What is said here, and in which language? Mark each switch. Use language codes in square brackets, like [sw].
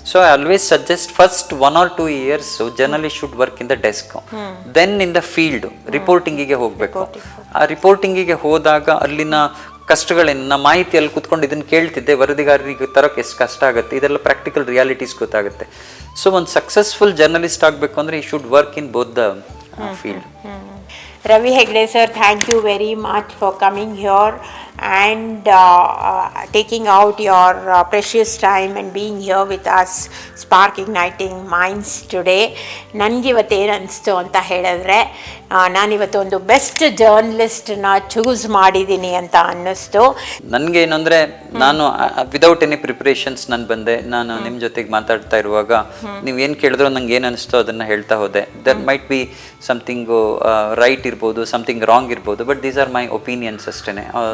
[en] so I always suggest first 1 or 2 years journalist should work in the desk, then in the field [kn] ರಿಪೋರ್ಟಿಂಗಿಗೆ ಹೋಗ್ಬೇಕು. ಆ ರಿಪೋರ್ಟಿಂಗಿಗೆ ಹೋದಾಗ ಅಲ್ಲಿನ ಕಷ್ಟಗಳೇನು, ಮಾಹಿತಿಯಲ್ಲಿ ಕುತ್ಕೊಂಡು ಇದನ್ನು ಕೇಳ್ತಿದ್ದೆ, ವರದಿಗಾರರಿಗೆ ತರೋಕೆ ಎಷ್ಟು ಕಷ್ಟ ಆಗುತ್ತೆ, ಇದೆಲ್ಲ ಪ್ರಾಕ್ಟಿಕಲ್ ರಿಯಾಲಿಟೀಸ್ ಗೊತ್ತಾಗುತ್ತೆ. [en] so ಒಂದು successful journalist [kn] ಆಗಬೇಕು ಅಂದರೆ ಈ [en] Should work in both the field. Ravi Hegde sir, thank you very much for coming here and taking out your precious time and being here with us, Spark Igniting Minds today. [kn] ನನಗೆ ಇವತ್ತೇನು ಅನಿಸ್ತು ಅಂತ ಹೇಳಿದ್ರೆ, ನಾನಿವತ್ತು ಒಂದು best ಜರ್ನಲಿಸ್ಟ್ನ choose ಮಾಡಿದ್ದೀನಿ ಅಂತ ಅನ್ನಿಸ್ತು. ನನಗೆ ಏನು ಅಂದರೆ, ನಾನು [en] without any preparations [kn] ನಾನು ಬಂದೆ. ನಾನು ನಿಮ್ಮ ಜೊತೆಗೆ ಮಾತಾಡ್ತಾ ಇರುವಾಗ ನೀವು ಏನು ಕೇಳಿದ್ರು ನಂಗೆ ಏನು ಅನಿಸ್ತೋ ಅದನ್ನು ಹೇಳ್ತಾ ಹೋದೆ. [en] there might be something right [kn] ಇರ್ಬೋದು, [en] something wrong ಇರ್ಬೋದು, but these are my opinions [kn] ಅಷ್ಟೇ.